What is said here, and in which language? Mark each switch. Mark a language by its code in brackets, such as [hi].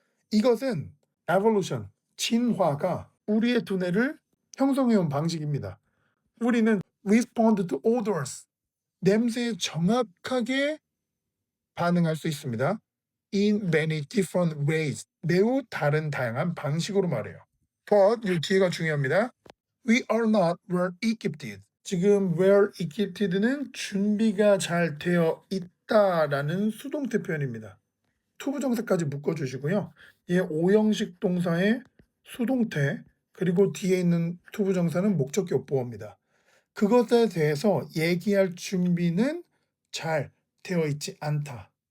[ko] 이것은 evolution, 진화가 우리의 두뇌를 형성해온 방식입니다. 우리는 [en] respond to odors, [ko] 냄새에 정확하게 반응할 수 있습니다. [en] in many different ways, [ko] 매우 다양한 방식으로 말해요. But 이 뒤에가 중요합니다. [en] We are not well equipped. [ko] 지금 well equipped는 준비가 잘 되어 있다라는 수동태 표현입니다. 투부정사까지 묶어주시고요. 얘 오형식 동사의 수동태 그리고 뒤에 있는 투부정사는 목적격 보어입니다. 그것에 대해서 얘기할 준비는 잘 되어 있지 않다.